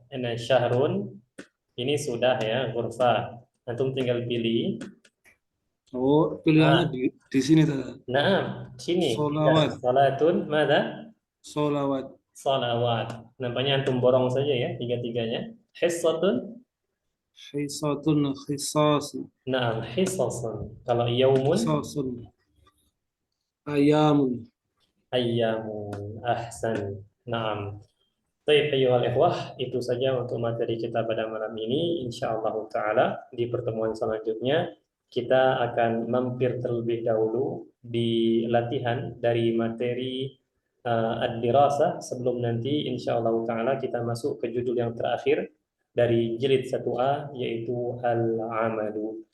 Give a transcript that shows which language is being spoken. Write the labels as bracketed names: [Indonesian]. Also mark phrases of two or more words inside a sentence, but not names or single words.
[Arabic] أنا شهر. [Indonesian] Ini sudah ya, ghurfa. Antum tinggal pilih. Oh, pilihannya di sini tadi. Nah, sini. Sholawat. Salatun, mana? Sholawat. Salawat. Nampaknya antum borong saja ya, tiga-tiganya. Hissatun. [Arabic] حصة، حصص. [Indonesian] Nah, hissasun. Kalau yaumun. [Arabic] حصص. أيام. أيام. أحسن. نعم. [Indonesian] Baik, [Arabic] أيها الإخوة, [Indonesian] itu saja untuk materi kita pada malam ini. [Arabic] إن شاء الله تعالى [Indonesian] di pertemuan selanjutnya kita akan mampir terlebih dahulu di latihan dari materi ad-dirasah sebelum nanti [Arabic] إن شاء الله تعالى [Indonesian] kita masuk ke judul yang terakhir dari jilid 1A yaitu al-amalu.